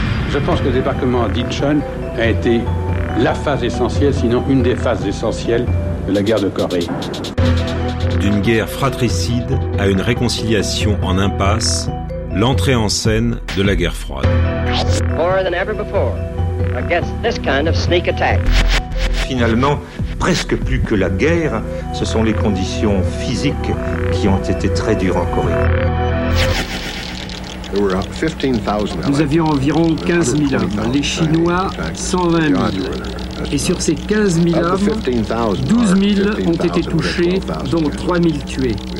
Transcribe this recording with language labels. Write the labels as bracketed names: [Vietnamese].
[French] Je pense que le débarquement à Incheon a été la phase essentielle, sinon une des phases essentielles de la guerre de Corée. D'une guerre fratricide à une réconciliation en impasse, l'entrée en scène de la guerre froide. [English] More than ever before against this kind of sneak attack. [French] Finalement, presque plus que la guerre, ce sont les conditions physiques qui ont été très dures en Corée. Nous avions environ 15 000 hommes, les Chinois 120 000. Et sur ces 15 000 hommes, 12 000 ont été touchés, dont 3 000 tués.